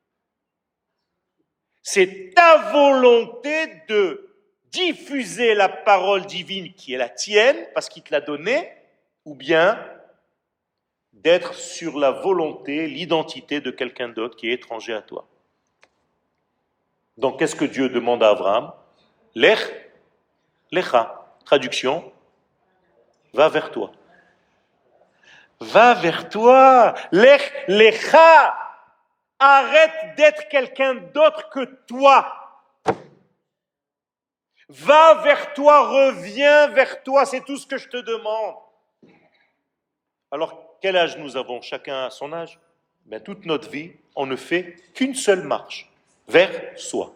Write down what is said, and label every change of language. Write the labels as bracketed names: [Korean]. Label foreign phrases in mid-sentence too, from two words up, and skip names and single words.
[French] C'est ta volonté de diffuser la parole divine qui est la tienne, parce qu'il te l'a donnée, ou bien d'être sur la volonté, l'identité de quelqu'un d'autre qui est étranger à toi. Donc qu'est-ce que Dieu demande à Abraham? [Hebrew] לך לך. [French] Traduction, va vers toi. Va vers toi. [Hebrew] לך לך. [French] Arrête d'être quelqu'un d'autre que toi. Va vers toi, reviens vers toi, c'est tout ce que je te demande. Alors, quel âge nous avons? Chacun à son âge. Ben, toute notre vie, on ne fait qu'une seule marche, vers soi.